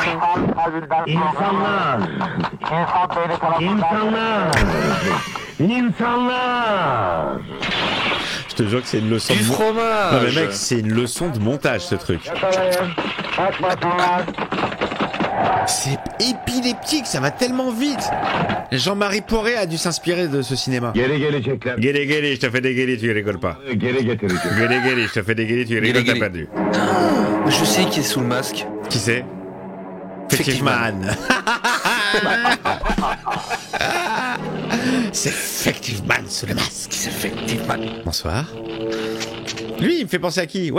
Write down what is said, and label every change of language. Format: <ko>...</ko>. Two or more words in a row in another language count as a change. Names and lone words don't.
<tr>İnsanlar.</tr> <fr>Je te jure que c'est une leçon Du de fromage. Non mais mec, c'est une leçon de montage ce truc. C'est épileptique, ça va tellement vite. Jean-Marie Poré a dû s'inspirer de ce cinéma.</fr> <tr>Geri gelecekler.</tr> <fr>Guéri, je te fais des guéris, tu rigoles pas.</fr> <tr>Geri getireceğim.</tr> <fr>Guéri, je te fais des guéris, tu rigoles, t'as perdu. Je sais qui est sous le masque. Qui c'est? Effectivement. C'est effectivement sous le masque. C'est effectivement. Bonsoir. Lui, il me fait penser à qui?</fr>